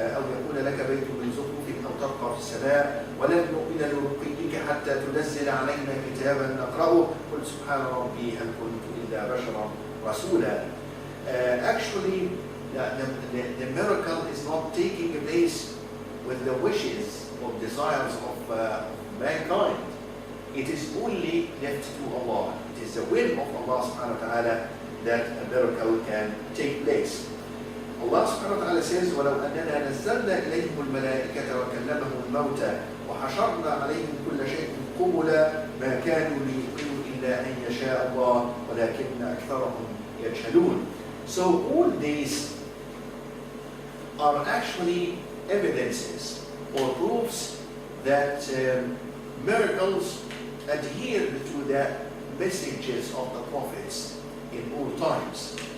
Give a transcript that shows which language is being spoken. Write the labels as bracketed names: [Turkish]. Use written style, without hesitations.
[Arabic] يكون لك بيت من زخرف أو ترقى في السماء ولن نؤمن لرقيك حتى تنزل علينا كتابا نقرأه قل سبحان ربي هل كنت إلا بشرا رسولا. [English] Actually, the miracle is not taking place with the wishes or desires of mankind. It is only left to Allah. It is the will of Allah subhanahu wa ta'ala that a miracle can take place. Allah subhanahu wa ta'ala says, [Arabic] وَلَوْ أَنَّنَا نَزَّلْنَا إِلَيْهِمُ الْمَلَائِكَةَ وَكَلَّمَهُمُ الْمَوْتَى وَحَشَرْنَا عَلَيْهِمْ كُلَّ شَيْءٍ قُبُلًا مَا كَانُوا لِيُؤْمِنُوا إِلَّا أَن يَشَاءَ اللَّهُ وَلَكِنَّ أَكْثَرَهُم يَجْهَلُونَ. [English] So all these are actually evidences or proofs that miracles adhere to the messages of the prophets in all times.